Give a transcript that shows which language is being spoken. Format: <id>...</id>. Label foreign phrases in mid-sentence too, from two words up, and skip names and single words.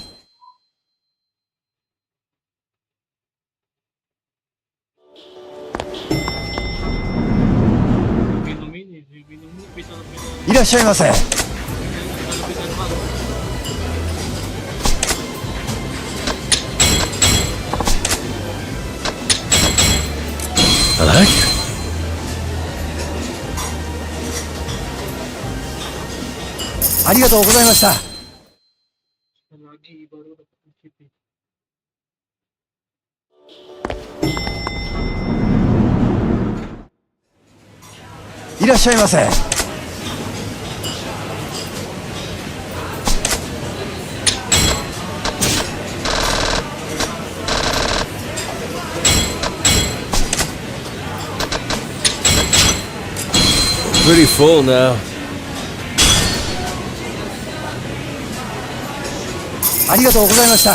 <id>Minum ini sih, minum ini bisa lebih</id> <ja>いらっしゃいませ。</ja> <id>lebih gampang.</id> <en>I like it.</en> <ja>ありがとうございました。</ja> <id>Sekali lagi baru dapat CP.</id> <ja>いらっしゃいませ。</ja> <en>Pretty full now.</en> <ja>ありがとうございました。</ja>